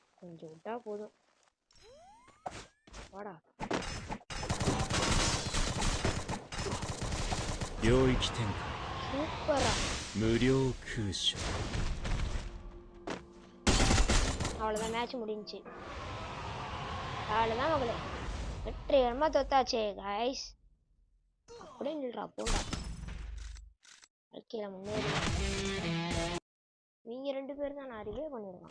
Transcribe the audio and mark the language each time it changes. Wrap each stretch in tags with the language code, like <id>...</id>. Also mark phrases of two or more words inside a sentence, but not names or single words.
<ta>கொஞ்சம் விட்டா போதும். வாடா.</ta> <ja>領域展開</ja> <ta>சூப்பரா.</ta> <ja>無料空所</ja> <ta>அவ்வளோதான், மேட்ச் முடிஞ்சுச்சு. அவ்வளோதான் மகளே, வெற்றிகரமாக தோத்தாச்சே கைஸ். அப்படியே நில்றா போண்டா. வாழ்க்கையில் முன்னேறி நீங்கள் 2 பேர் தான் நான் அறிவே பண்ணியிருக்கான்.</ta>